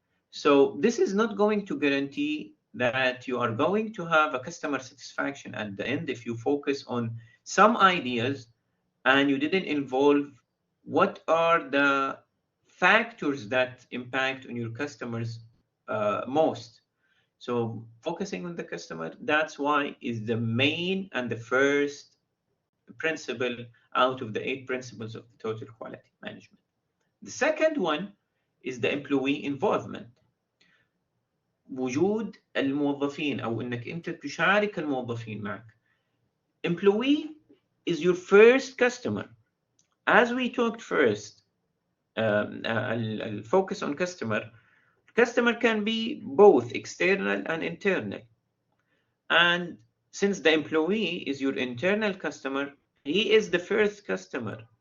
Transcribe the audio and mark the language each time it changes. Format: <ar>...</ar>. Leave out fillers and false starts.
<en>So this is not going to guarantee that you are going to have a customer satisfaction at the end if you focus on some ideas and you didn't involve what are the factors that impact on your customers most. So focusing on the customer, that's why is the main and the first principle out of the 8 principles of the total quality management. The second one is the employee involvement.</en> <ar>وجود الموظفين أو إنك أنت تشارك الموظفين معك.</ar> <en>Employee is your first customer. As we talked first, focus on customer. Customer can be both external and internal. And since the employee is your internal customer, he is the first customer.</en>